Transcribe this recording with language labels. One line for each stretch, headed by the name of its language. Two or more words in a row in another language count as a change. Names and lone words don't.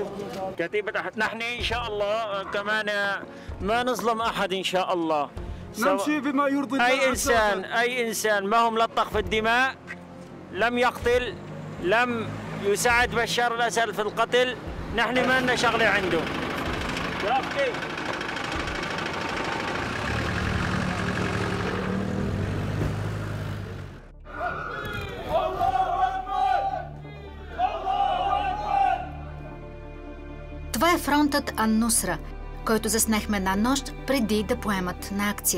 Arabic: كتيبة نحن إن شاء الله كمان ما نظلم أحد إن شاء الله. نمشي بما يرضي الله. أي إنسان ما هم ملطخ في الدماء، لم يقتل، لم يساعد بشار الأسد في القتل، نحن ما لنا شغلة عنده.
Bulgarian: Това е фронтът Ан-Нусра, който заснехме една нощ преди да поемат на акция.